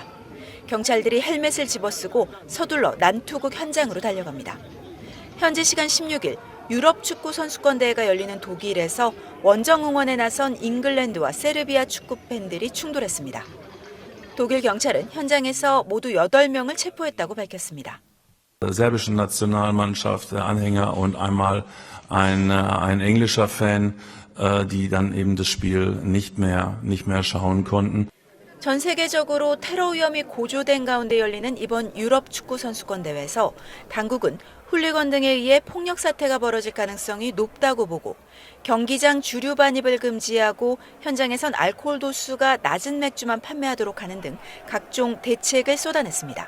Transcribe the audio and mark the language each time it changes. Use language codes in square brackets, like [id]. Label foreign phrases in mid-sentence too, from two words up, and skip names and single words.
[ko] 경찰들이 헬멧을 집어쓰고 서둘러 난투극 현장으로 달려갑니다. 현지 시간 16일 유럽 축구 선수권 대회가 열리는 독일에서 원정 응원에 나선 잉글랜드와 세르비아 축구 팬들이 충돌했습니다. 독일 경찰은 현장에서 모두 8명을 체포했다고 밝혔습니다. [de] Serbischen Nationalmannschaft Anhänger und einmal ein englischer Fan, die dann eben das Spiel nicht mehr schauen konnten. [ko] 전 세계적으로 테러 위험이 고조된 가운데 열리는 이번 유럽 축구 선수권 대회에서 당국은 훌리건 등에 의해 폭력 사태가 벌어질 가능성이 높다고 보고 경기장 주류 반입을 금지하고 현장에선 알코올 도수가 낮은 맥주만 판매하도록 하는 등 각종 대책을 쏟아냈습니다.